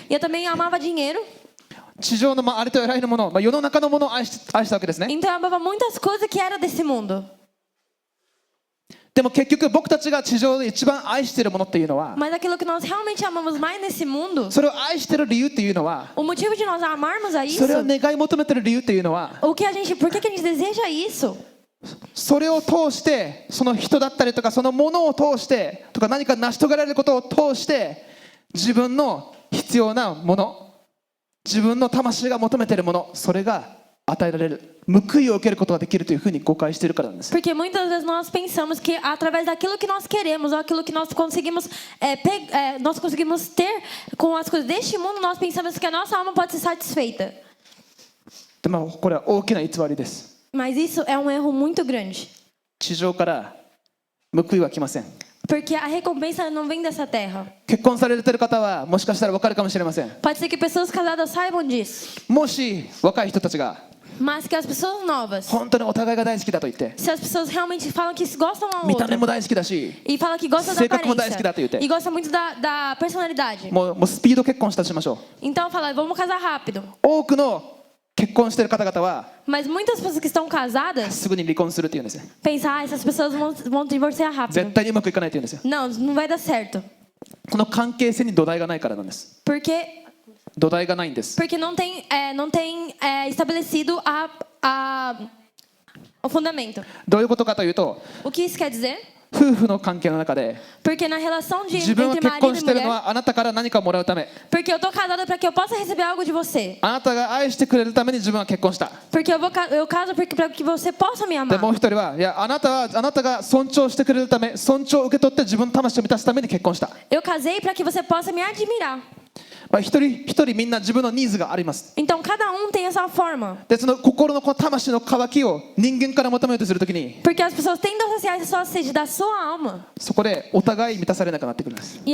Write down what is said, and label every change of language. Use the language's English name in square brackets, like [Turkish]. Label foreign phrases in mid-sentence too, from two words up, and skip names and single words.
[Portuguese] E eu também amava dinheiro. [Japanese] 地上のありとあらゆるもの、世の中のものを愛したわけですね。 [Portuguese] Então eu amava muitas coisas que eram desse mundo. [Japanese] でも結局僕たちが地上で一番愛しているものっていうのは、 [Portuguese] Mas aquilo que nós realmente amamos mais nesse mundo, [Japanese] それを愛している理由っていうのは、 [Portuguese] o motivo de nós amarmos a isso, [Japanese] それを願い求めている理由っていうのは、 [Portuguese] por que a gente deseja isso? [Japanese] それを通してその人だったりとかそのものを通してとか何か成し遂げられることを通して自分の必要なもの、自分の魂が求めているもの、それが与えられる、報いを受けることができるというふうに誤解しているからなんです。 [Portuguese] Porque muitas vezes nós pensamos que através daquilo que nós queremos ou aquilo que nós conseguimos ter com as coisas deste mundo, nós pensamos que a nossa alma pode ser satisfeita. [Japanese] でこれは大きな偽りです。 [Portuguese] Mas isso é um erro muito grande. [Japanese] 地上から報いは来ません。 [Portuguese] Porque a recompensa não vem dessa terra. [Japanese] 結婚されている方はもしかしたら分かるかもしれません。 [Portuguese] Pode ser que pessoas casadas saibam disso. [Japanese] もし若い人たちが [Portuguese] Mas que as pessoas novas, [Japanese] 本当にお互いが大好きだと言って [Portuguese] se as pessoas realmente falam que gostam uma [Japanese] 見た目 [Portuguese] outra [Japanese] も大好きだし [Portuguese] e falam que gostam da [Japanese] 性格も大好きだと言って [Portuguese] aparência e gostam muito da personalidade, [Japanese] もうスピード結婚したとしましょう。 [Portuguese] então fala, vamos casar rápido. [Japanese] 多くの結婚している方々は [Portuguese] Mas muitas pessoas que estão casadas [Japanese] すぐに離婚するって言うんですよ。 [Portuguese] pensam, essas pessoas vão divorciar [Japanese] 絶 [Portuguese] rápido. [Japanese] 対にうまくいかないって言うんですよ。 [Portuguese] Não, não vai dar certo. [Japanese] この関係性に土台がないからなんです。 [Portuguese] Porque [Japanese] 土台がないんです。 [Portuguese] não tem estabelecido o fundamento. [Japanese] どういうことかというと、 [Portuguese] O que isso quer dizer? [Japanese] 夫婦の関係の中で [Portuguese] Porque na relação [Japanese] 自分は [Portuguese] entre [Japanese] 結婚 [Portuguese] marido [Japanese] し [Portuguese] e [Japanese] ているの [Portuguese] mulher, [Japanese] はあなたから何かをもらうため、 [Portuguese] porque eu tô casada para que eu possa receber algo de você. [Japanese] あなたが愛してくれるために自分は結婚した。 [Portuguese] Porque eu caso para que você possa me [Japanese] で [Portuguese] amar. [Japanese] もう一人は、いやあなたが尊重してくれるため、尊重を受け取って自分の魂を満たすために結婚した。 [Portuguese] Eu casei para que você possa me admirar. [Japanese] 一人一人みんな自分のニーズがあります。 [Portuguese] Então cada tem essa forma. [Japanese] でその心のこの魂の渇きを人間から求めようとするときに、 [Portuguese] Porque as pessoas tendem a associar essa sede da sua alma. [Japanese] そこでお互い満たされなくなってくるんです。